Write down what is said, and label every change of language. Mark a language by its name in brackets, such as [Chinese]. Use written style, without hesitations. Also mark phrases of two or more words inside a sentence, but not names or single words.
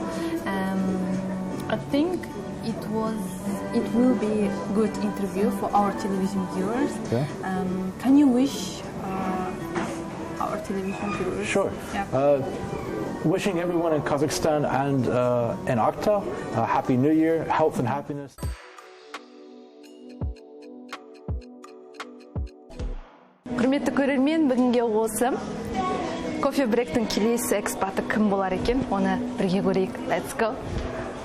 [English] I think it will be a good interview for our television viewers. Can you wish our television viewers? Sure. Wishing everyone in Kazakhstan and in Aktau a Happy New Year, health and happiness. [Kazakh] Құрметті көрермен, бүгінге осы кофе бректің келесі экспаты кім болар екен, оны бірге көрейік. [English] Let's go.